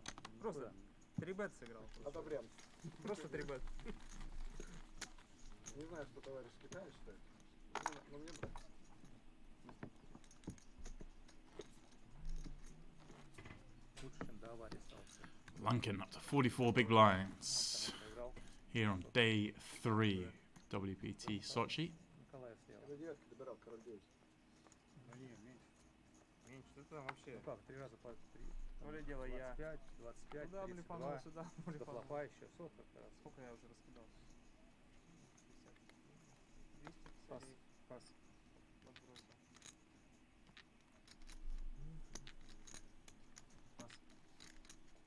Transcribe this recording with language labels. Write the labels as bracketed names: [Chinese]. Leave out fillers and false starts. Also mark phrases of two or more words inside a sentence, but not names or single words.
[Russian] Просто 3-бет сыграл. Одобряем. Просто 3-бет. Не знаю, что товарищ в Китае считает, но мне нравится. Лучше, чем до аварии остался. [English] Lunken up to 44 big blinds [Russian] Проиграл. [English] here on day 3 WPT Sochi. [Russian] Николаев стоял. Это девятка добирал, король 9. Ну не, меньше. Меньше, что там вообще? Ну как, 3 раза по 3. То ли дело я. 25, 25, Куда 32. блефанул, сюда До блефанул. флопа еще 40 как раз. Сколько я уже раскидал? 50. 200 Пас. косарей Пас. подбросил. Пас.